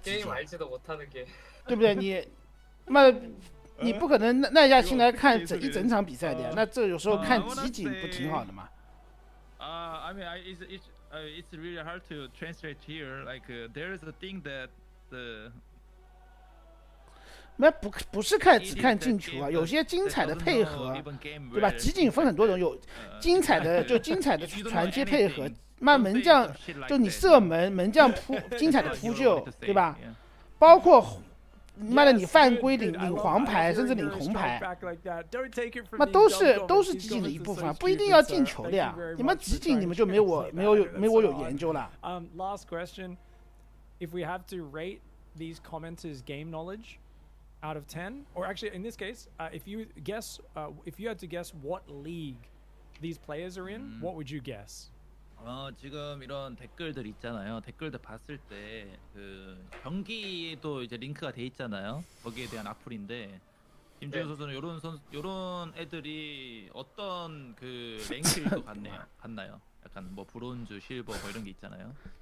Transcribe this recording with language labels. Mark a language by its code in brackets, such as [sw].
[zh] 集锦，对不对？你不可能耐下心来看一整场比赛的呀。那这有时候看集锦不挺好的吗？ [en] I mean, it's really hard to translate here. Like, there is a thing that the [zh] 那不是只看进球啊，有些精彩的配合，对吧？集锦分很多种，有精彩的传接配合，门将就你射门将精彩的扑救，对吧？包括妈的你犯规领黄牌，甚至领红牌，那都是集锦的一部分，不一定要进球的呀。你们集锦你们就没我有研究了。 [en] Last question: If we have to rate these commenters' game knowledge out of 10, or actually in this case, if you had to guess what league these players are in, what would you guess? [ko] 지금 이런 댓글들 있잖아요. 댓글들 봤을 때 그 경기에도 이제 링크가 돼 있잖아요. 거기에 대한 악플인데 김준호 선수는 요런 애들이 어떤 그 랭크일 것 같나요? 약간 뭐 브론즈, 실버 뭐 이런 게 있잖아요.